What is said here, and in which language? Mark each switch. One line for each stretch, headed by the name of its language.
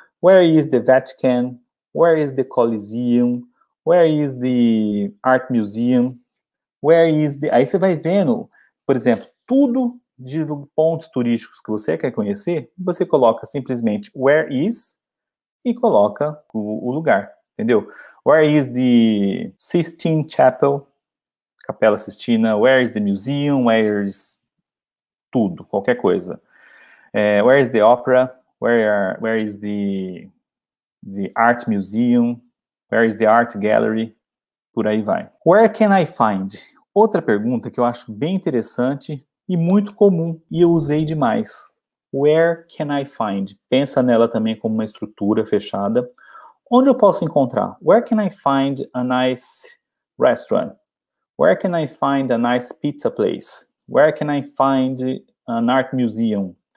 English: Where is the Vatican? Where is the Coliseum? Where is the Art Museum? Where is the...
Portuguese: Aí você vai vendo, por exemplo, tudo de pontos turísticos que você quer conhecer, você coloca simplesmente
English: where is
Portuguese: e coloca o lugar, entendeu?
English: Where is the Sistine Chapel?
Portuguese: Capela Sistina.
English: Where is the museum? Where is
Portuguese: tudo, qualquer coisa.
English: Where is the opera? Where is the art museum? Where is the art gallery?
Portuguese: Por aí vai.
English: Where can I find?
Portuguese: Outra pergunta que eu acho bem interessante e muito comum, e eu usei demais.
English: Where can I find?
Portuguese: Pensa nela também como uma estrutura fechada. Onde eu posso encontrar?
English: Where can I find a nice restaurant? Where can I find a nice pizza place? Where can I find an art museum?